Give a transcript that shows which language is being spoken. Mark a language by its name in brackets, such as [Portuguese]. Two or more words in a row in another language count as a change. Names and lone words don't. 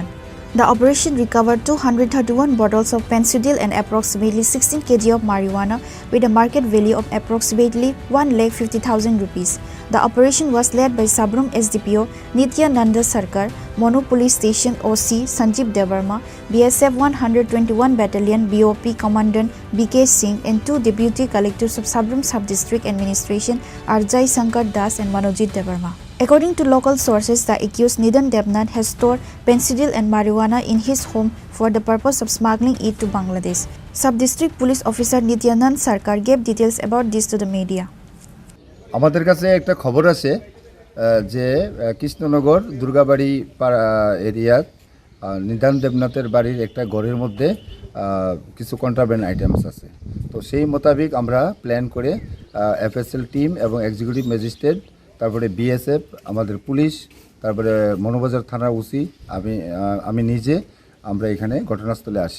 [English] The operation recovered 231 bottles of fentanyl and approximately 16 kg of marijuana with a market value of approximately 1,50,000 rupees. The operation was led by Sabrum SDPO Nityananda Sarkar, Monu Police Station OC Sanjeev Devarma, BSF 121 Battalion BOP Commandant BK Singh and 2 Deputy Collectors of Sabrum Sub-District Administration Arjai Sankar Das and Manojit Devarma. According to local sources, the accused Nidan Debnath has stored fentanyl and marijuana in his home for the purpose of smuggling it to Bangladesh. Sub-District Police Officer Nityanand Sarkar gave details about this to the media. [Bangla] আমাদের কাছে একটা খবর আছে যে কৃষ্ণনগর দুর্গাবাড়ি এরিয়ার নিদান দেবনাথের বাড়ির একটা ঘরের মধ্যে কিছু [English] contraband items [Bangla] আছে। তো সেই মোতাবেক আমরা প্ল্যান করে [English] FSL team [Bangla] এবং [English] executive magistrate, [Bangla] তারপরে বিএসএফ, আমাদের পুলিশ, তারপরে মনোবাজার থানার ওসি, আমি নিজে আমরা এখানে ঘটনাস্থলে আসি।